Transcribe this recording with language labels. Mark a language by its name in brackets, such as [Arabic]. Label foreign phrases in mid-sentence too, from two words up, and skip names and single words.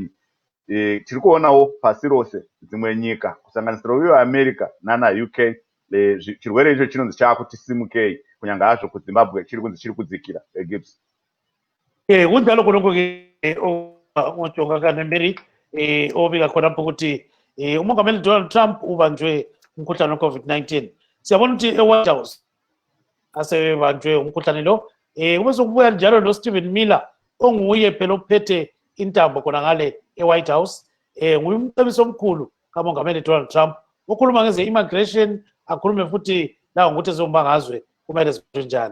[Shona] Tiri kuonawo pasi rose dzimwe nyika kusanganisira uyo america nana UK chirwere icho chinonzi chaakuti simukei kunyange hazvo kuzimbabwe chiri kunzi chiri kudzikira. Gibbs [North Ndebele] kunjalo kunongoke ojonga kanemberi obika khonapo kuti umongameli Donald Trump ubanjwe umkhuhlane we-COVID-19. Siyabona ukuthi e-White House asebanjwe umkhuhlane lo. Kube sokubuya njalo noStephen Miller onguye phela ophethe intambo khona ngale e-White House. Nguye umcebisi omkhulu kamongameli Donald Trump okhuluma ngeze-immigration, akhulume futhi la ngokuthi ezombangazwe kumele ziphathwe njani.